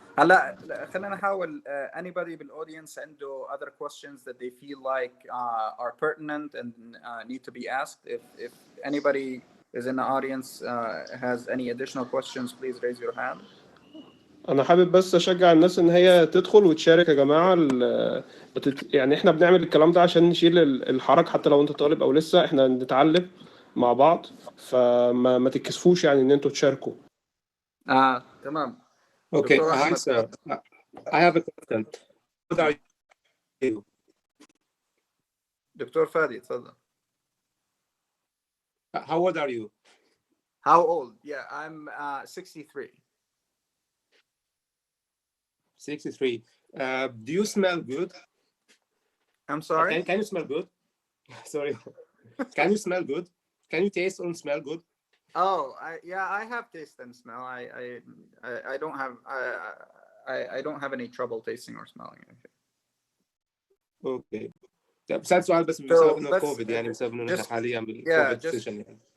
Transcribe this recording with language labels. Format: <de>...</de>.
<ar>هلا خلينا نحاول</ar> <en>anybody بالاودينس عنده other questions that they feel like are pertinent and need to be asked. If anybody is in the audience has any additional questions, please raise your hand.</en> <ar>انا حابب بس اشجع الناس ان هي تدخل وتشارك يا جماعه. يعني احنا بنعمل الكلام ده عشان نشيل الحرج، حتى لو انت طالب او لسه احنا نتعلم مع بعض، فما تتكسفوش يعني ان انتوا تشاركوا. تمام.</ar> <en>Okay, hi sir. I have a question. How old are you?</en> <ar>دكتور فادي تفضل.</ar> <en>How old are you? How old? Yeah, I'm 63. 63. Do you smell good? I'm sorry? Can you smell good? Sorry. Can you smell good? Can you taste and smell good? Oh, I have taste and smell. I don't have I don't have any trouble tasting or smelling anything. Okay.</en> <ar>بسأل سؤال بس بسبب انه كوفيد، يعني بسبب انه نحن حاليا بالكوفيد سيشن يعني.</ar>